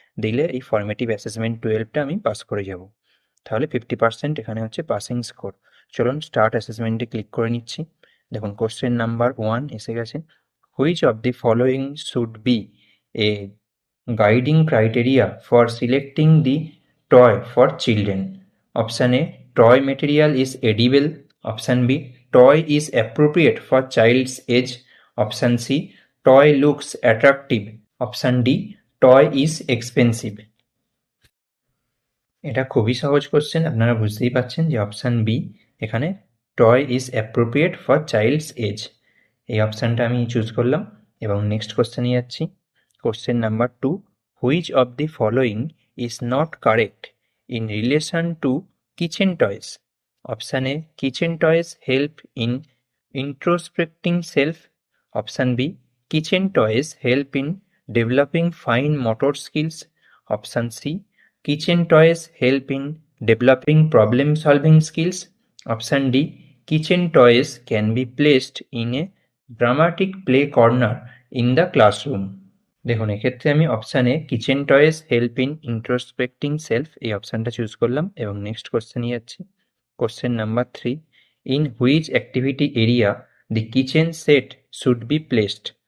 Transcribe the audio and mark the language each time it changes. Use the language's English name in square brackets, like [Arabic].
[Bangla] দিলে এই formative assessment 12টা আমি পাস করে যাব। তাহলে 50% এখানে হচ্ছে পাসিং স্কোর। চলুন স্টার্ট অ্যাসেসমেন্টে ক্লিক করে নিচ্ছি। দেখুন কোশ্চেন নাম্বার 1 এসে গেছে। [English] Which of the following should be a guiding criteria for selecting the toy for children? Option A, toy material is edible. Option B, toy is appropriate for child's age. Option C, toy looks attractive. Option D, toy is expensive. [Bangla] এটা খুবই সহজ question, আপনারা বুঝতেই পাচ্ছেন যে option B, এখানে [English] toy is appropriate for child's age, [Bangla] এই অপশানটা আমি চুজ করলাম এবং নেক্সট কোশ্চেনে যাচ্ছি। [English] Question number 2, which of the following is not correct in relation to kitchen toys? Option A, kitchen toys help in introspecting self. Option B, kitchen toys help in developing fine motor skills. Option C, kitchen toys help in developing problem solving skills. Option D, kitchen toys can be placed in a dramatic play corner in the classroom. [Bangla] দেখুন, এক্ষেত্রে আমি অপশানে [English] kitchen toys help in introspecting self [Bangla] এই অপশানটা choose করলাম এবং next কোশ্চেনে যাচ্ছি। [English] Question number 3, in which activity area the kitchen set should be placed?